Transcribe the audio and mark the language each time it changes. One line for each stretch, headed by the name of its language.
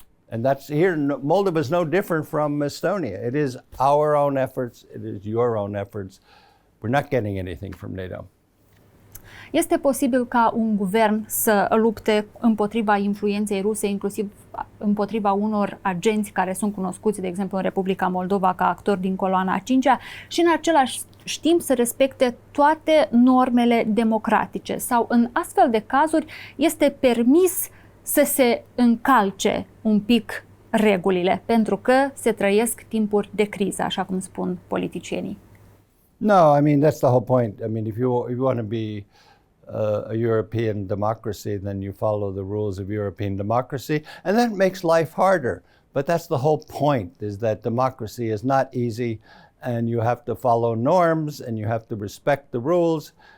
English: And that's here, Moldova is no different from Estonia. It is our own efforts. It is your own efforts. We're not getting anything from NATO.
Romanian: Este posibil ca un guvern să lupte împotriva influenței ruse, inclusiv împotriva unor agenți care sunt cunoscuți, de exemplu, în Republica Moldova ca actori din coloana a 5-a și în același timp să respecte toate normele democratice? Sau în astfel de cazuri este permis să se încalce un pic regulile, pentru că se trăiesc timpuri de criză, așa cum spun politicienii?
English: No, that's the whole point. If you want to be a European democracy, then you follow the rules of European democracy, and that makes life harder. But that's the whole point, is that democracy is not easy, and you have to follow norms, and you have to respect the rules.